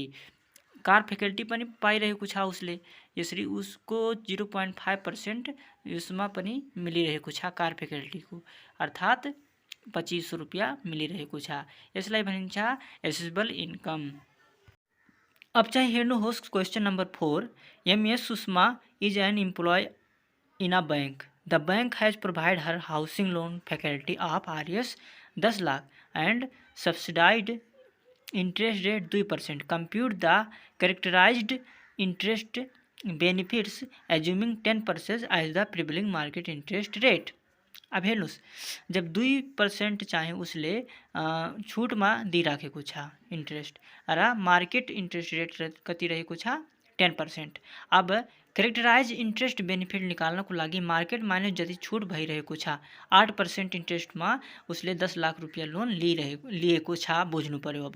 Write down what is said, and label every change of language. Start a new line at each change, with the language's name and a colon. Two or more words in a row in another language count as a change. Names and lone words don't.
English: car facility
Nepali: पनि पाइरहेको छ उसले, यसरी उसको 0.5% यसमा पनि मिलिरहेको छ
English: car facilityको,
Nepali: अर्थात् 2500 रुपियाँ मिलिरहेको छ। यसलाई भनिन्छ
English: assessable income.
Nepali: अब चाहिँ हेर्नुहोस्
English: question number
Nepali: 4।
English: MS सुषमा is an employee in a bank। the bank has provide her housing loan facility of RS 10 लाख and subsidized interest rate 2%। compute the characterized interest benefits assuming 10% as the prevailing market interest rate.
Nepali: अब हेर्नुहोस् जब 2% चाहिँ उसले छुटमा दिइराखेको छ इन्ट्रेस्ट र
English: market interest rate
Nepali: कति रहेको छ 10%। अब
English: characterize interest benefit
Nepali: निकाल्नको लागि मार्केट माइनस जति छुट भइरहेको छ 8% इन्ट्रेस्टमा उसले 10 लाख रुपियाँ लोन लिएको छ, बुझ्नु पर्यो।